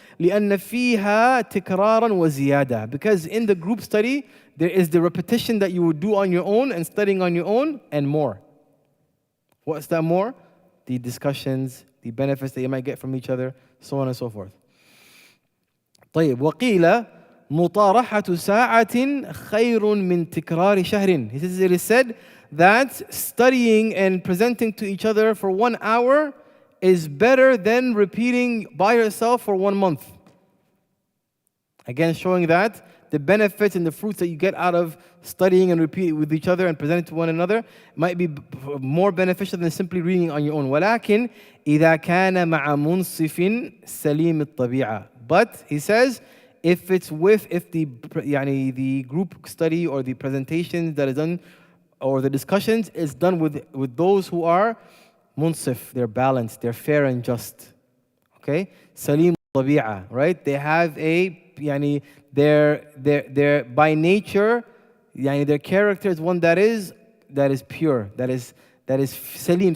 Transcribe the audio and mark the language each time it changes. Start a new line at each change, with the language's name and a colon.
Arabic: لِأَنَّ فِيهَا تِكْرَارًا وَزِيَادَةً.
English: Because in the group study, there is the repetition that you would do on your own and studying on your own and more. What's that more? The discussions, the benefits that you might get from each other, so on and so forth.
Arabic: طيب وقيل مطارحة ساعة خير من تكرار شهر.
English: He says, it is said that studying and presenting to each other for 1 hour is better than repeating by yourself for 1 month. Again, showing that the benefits and the fruits that you get out of studying and repeating with each other and presenting to one another might be more beneficial than simply reading on your own.
Arabic: ولكن إذا كان مع منصف سليم الطبيعة.
English: But he says, if the group study or the presentations that is done or the discussions is done with those who are munsif, they're balanced, they're fair and just. Okay? Salim tabi'a, right? They have they're by nature, their character is one that is pure, that is salim.